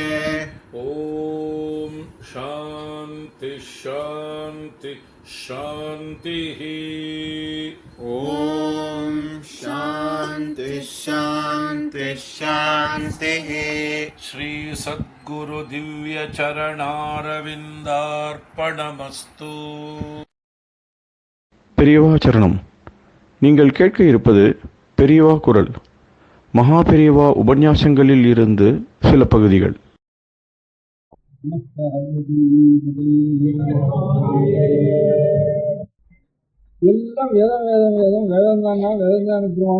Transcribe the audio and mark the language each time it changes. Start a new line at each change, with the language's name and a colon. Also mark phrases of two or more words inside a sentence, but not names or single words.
Sanskrit: ॐ शान्ति शान्ति शान्तिः ॐ शान्ति शान्ति शान्तिः श्री सद्गुरु दिव्य चरणारविन्दार्पणमस्तु
Tamil: பெரியவா சரணம். நீங்கள் கேட்க இருப்பது பெரியவா குரல். மகா பெரியவா உபன்யாசங்களில் இருந்து சில பகுதிகள். எல்லாம் வேதம் வேதம் வேதம் வேதம் தானா வேதம் தான் இருக்கிறோம்.